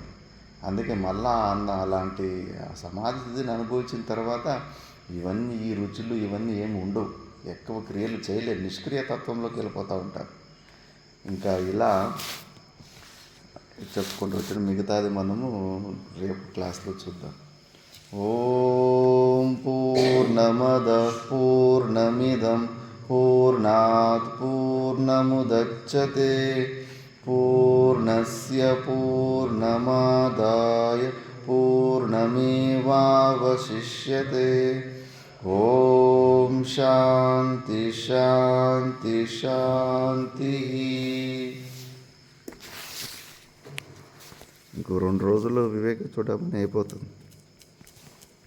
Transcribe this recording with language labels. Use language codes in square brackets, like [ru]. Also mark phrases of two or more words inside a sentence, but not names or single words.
[te] అందుకే మళ్ళా అలాంటి సమాధి స్థితిని అనుభవించిన తర్వాత ఇవన్నీ ఈ రుచులు ఇవన్నీ ఏమి ఉండవు, ఎక్కువ క్రియలు చేయలేరు, నిష్క్రియ తత్వంలోకి వెళ్ళిపోతూ ఉంటారు. ఇంకా ఇలా చెప్పుకుంటూ వచ్చిన మిగతాది మనము రేపు క్లాస్లో చూద్దాం. [sa] ఓం పూర్ణమద పూర్ణమిదం పూర్ణాత్ పూర్ణముదచ్యతే పూర్ణస్య పూర్ణమాదాయ పూర్ణమేవావశిష్యతే. ఓం శాంతి శాంతి శాంతి. [te] ఇంకో 2 రోజుల్లో వివేక చూడమని అయిపోతుంది.